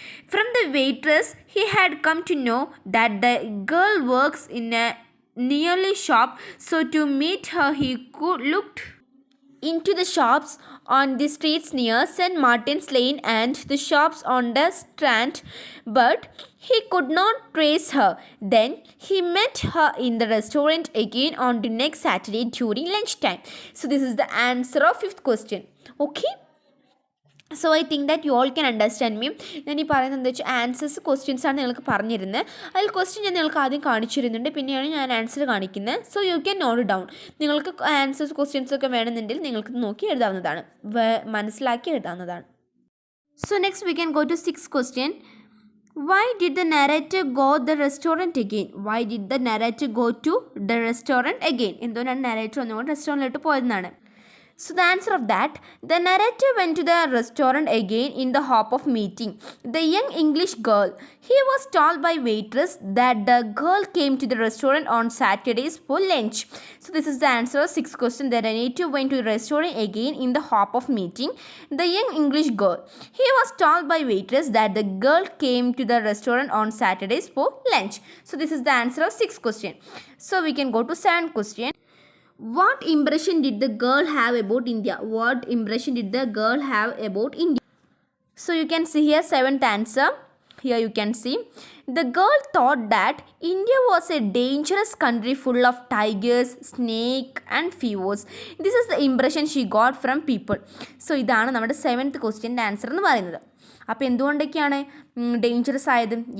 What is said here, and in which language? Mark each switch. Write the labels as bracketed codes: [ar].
[en] From the waitress, he had come to know that the girl works in a nearly shop, so to meet her he could looked into the shops on the streets near St. Martin's Lane and the shops on the Strand, but he could not trace her. Then he met her in the restaurant again on the next Saturday during lunchtime. So this is the answer of fifth question. Okay. So I think that you all can understand me. [ml] ഞാൻ ഈ പറയുന്നത് എന്താ വെച്ചാൽ answers ക്വസ്റ്റ്യൻസാണ് നിങ്ങൾക്ക് പറഞ്ഞിരുന്നത്. അതിൽ question ഞാൻ നിങ്ങൾക്ക് ആദ്യം കാണിച്ചിരുന്നുണ്ട്, പിന്നെയാണ് ഞാൻ ആൻസർ കാണിക്കുന്നത്. [en] So you can note down. [ml] നിങ്ങൾക്ക് ആൻസേഴ്സ് ക്വസ്റ്റ്യൻസൊക്കെ വേണമെന്നുണ്ടെങ്കിൽ നിങ്ങൾക്ക് നോക്കി എഴുതാവുന്നതാണ്, മനസ്സിലാക്കി എഴുതാവുന്നതാണ്. [en] So next we can go to six question. Why did the narrator go the restaurant again? Why did the narrator go to the restaurant again? [ml] എന്തുകൊണ്ടാണ് narrator ഒന്നുകൂടെ റെസ്റ്റോറൻറ്റിലോട്ട് പോയതെന്നാണ്. [en] So the answer of that, the narrator went to the restaurant again in the hope of meeting the young English girl. He was told by waitress that the girl came to the restaurant on Saturdays for lunch. So this is the answer of sixth question. The narrator went to the restaurant again in the hope of meeting the young English girl. He was told by waitress that the girl came to the restaurant on Saturdays for lunch. So this is the answer of sixth question. So we can go to seventh question. What impression did the girl have about India? What impression did the girl have about India? So you can see here seventh answer. Here you can see the girl thought that India was a dangerous country full of tigers, snake and fevers. This is the impression she got from people. [ml] So ഇതാണ് നമ്മുടെ seventh ക്വസ്റ്റ്യൻ്റെ answer എന്ന് പറയുന്നത്. അപ്പോൾ എന്തുകൊണ്ടൊക്കെയാണ് dangerous ആയത്?